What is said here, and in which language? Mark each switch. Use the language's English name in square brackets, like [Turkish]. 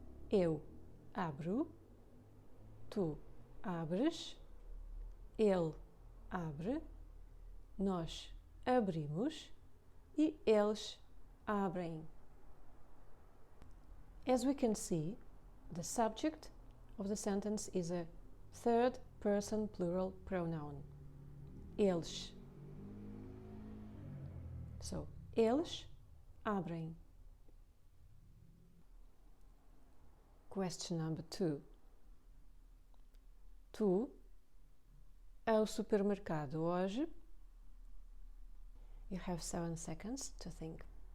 [Portuguese] Eu abro, tu abres, ele abre, nós abrimos e eles abrem. [English] As we can see, the subject of the sentence is a third person plural pronoun. [Portuguese] Eles. So, eles abrem. [English] Question number 2. [Portuguese] Tu ao supermercado hoje? [English] You have 7 seconds to think.